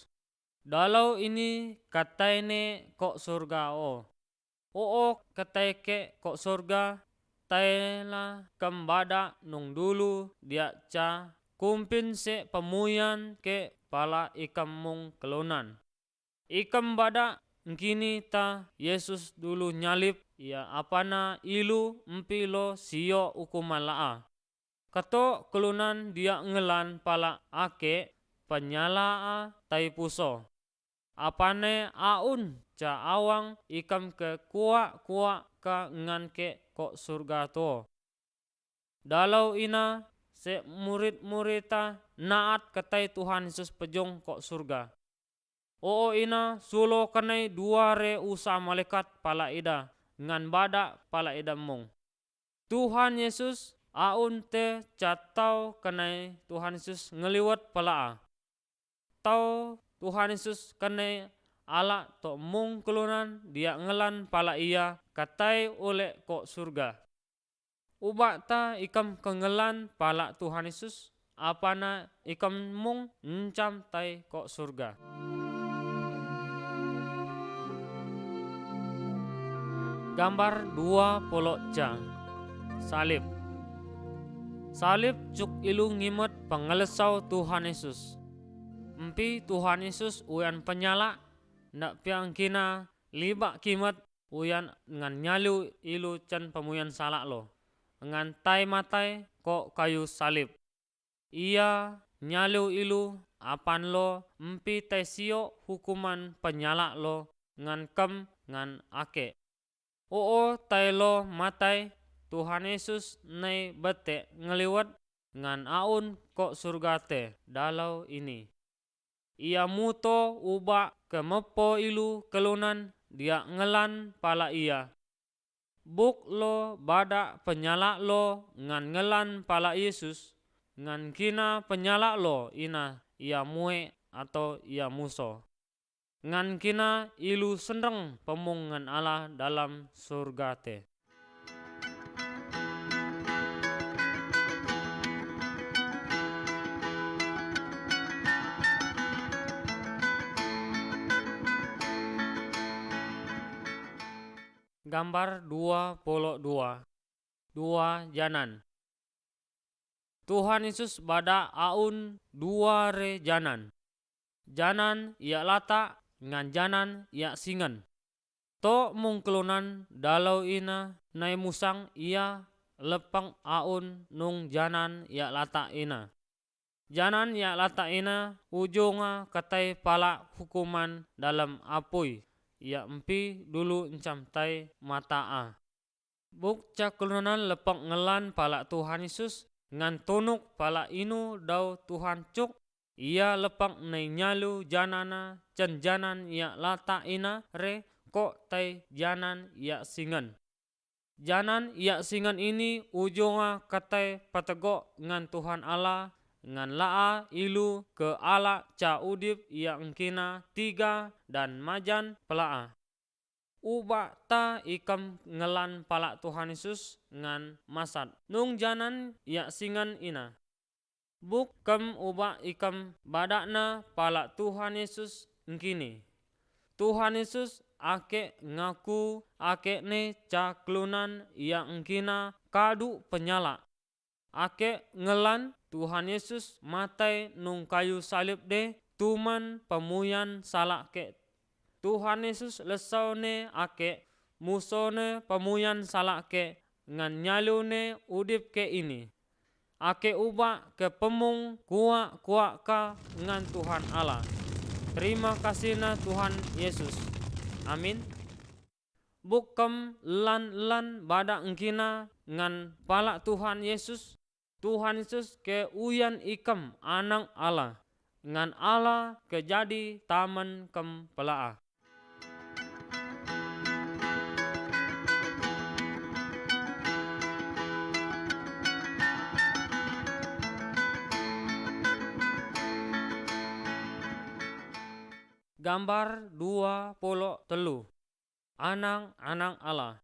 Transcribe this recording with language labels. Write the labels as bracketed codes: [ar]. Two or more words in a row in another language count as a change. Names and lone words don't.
[xkl] Dalau ini kataine kok surga katai ke kok surga taila kembada nung dulu dia ca kumpin se pemuyan ke pala ikam mung kelunan. Ikam bada ngkini ta Yesus dulu nyalip ya apana ilu empi lo sio ukuman laa. Kato kelunan dia ngelan pala ake penyalaa tai puso. Apane aun ca awang ikam ke kuak ka ngan ke kok surga to. Dalau ina se murid-murita naat katai Tuhan Yesus pejong kok surga. Ina sulo kanai 2 usa malaikat pala ida ngan bada pala ida mung. Tuhan Yesus aun te catau kanai Tuhan Yesus ngeliwat pala. Tau Tuhan Yesus kanai ala to mung kelunan dia ngelan pala ia katai oleh kok surga. Ubak ta ikam kengelan pala Tuhan Yesus apana ikam mung encam tai kok surga. Gambar 20 salib. Salib cuk ilu ngimet pengelesau Tuhan Yesus. Empi Tuhan Yesus uyan penyala ndak piang kina libak kimet uyan ngan nyalu ilu can pemuyan salak lo. Ngan tai matai kok kayu salib. Ia nyalu ilu apan lo empi tai sio hukuman penyala lo ngan kem ngan ake. Oo tai lo matai Tuhan Yesus nai bete ngeliwat ngan aun kok surga te dalau ini. Ia muto ubak kemepo ilu kelunan dia ngelan pala ia. Buk lo badak penyala lo ngan ngelan pala Yesus ngan kina penyala lo ina ia mue atau ia muso. Ngan kina ilu senreng pemung ngan Allah dalam surga te. Gambar 22 dua janan. Tuhan Yesus bada aun dua re janan. Janan ia lata ngan janan ia singen. To mungkelunan dalau ina nai musang ia lepang aun nung janan ia lata ina. Janan ia lata ina ujunga katai pala hukuman dalam apui. Ia empi dulu encam tai mataa. Buk cakulunan lepang ngelan pala Tuhan Yesus ngan tunuk pala inu dau Tuhan cuk. Ia lepang nai nyalu janana can janan ia lata ina re kok tai janan ia singen. Janan ia singen ini ujunga katai pategok ngan Tuhan Allah ngan laa ilu ke ala ca udip ia engkina tiga dan majan pelaa. Ubak ta ikam ngelan pala Tuhan Yesus ngan masat. Nung janan ia singen ina. Buk kem ubak ikam badakna pala Tuhan Yesus engkini. Tuhan Yesus ake ngaku ake ne ca kelunan ia engkina kadu penyala. Ake ngelan Tuhan Yesus matai nung kayu salib de tuman pemuyan salak ke. Tuhan Yesus lesau ne ake musone pemuyan salak ke ngan nyalu ne udip ke ini. Ake ubak ke pemung kuak ka ngan Tuhan Allah. [id] Terima kasih [xkl] na Tuhan Yesus. Amin. Bukem lan badak engkina ngan pala Tuhan Yesus. Tuhan Yesus ke uyan ikam anang Allah. Ngan Allah ke jadi taman kem pelaa. Gambar 23 anang-anang Allah.